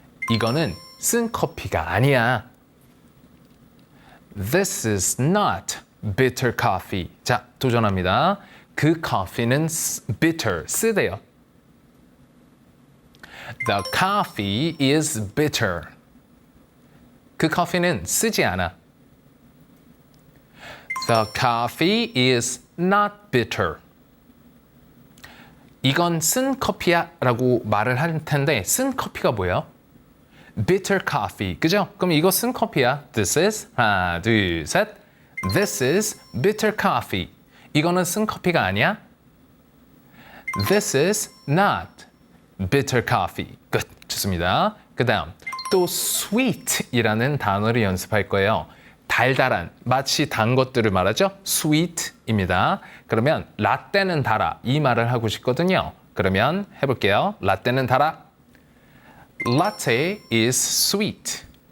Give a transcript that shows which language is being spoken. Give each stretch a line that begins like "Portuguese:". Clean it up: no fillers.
Korean: 이거는 쓴 커피가 아니야.
English: This is not bitter coffee.
Korean: 자, 도전합니다. 그 커피는 bitter, 쓰대요.
English: The coffee is bitter.
Korean: 그 커피는 쓰지 않아.
English: The coffee is not bitter.
Korean: 이건 쓴 커피야 라고 말을 할 텐데 쓴 커피가 뭐예요?
English: bitter coffee.
Korean: 그죠? 그럼 이거 쓴 커피야. This is 하나, 둘, 셋.
English: This is bitter coffee.
Korean: 이거는 쓴 커피가 아니야?
English: This is not bitter coffee.
Korean: 끝. 좋습니다. 그 다음 또 sweet이라는 단어를 연습할 거예요. 달달한, 마치 단 것들을 말하죠. sweet입니다. 그러면 라떼는 달아 이 말을 하고 싶거든요. 그러면 해볼게요. 라떼는 달아.
English: Latte is sweet.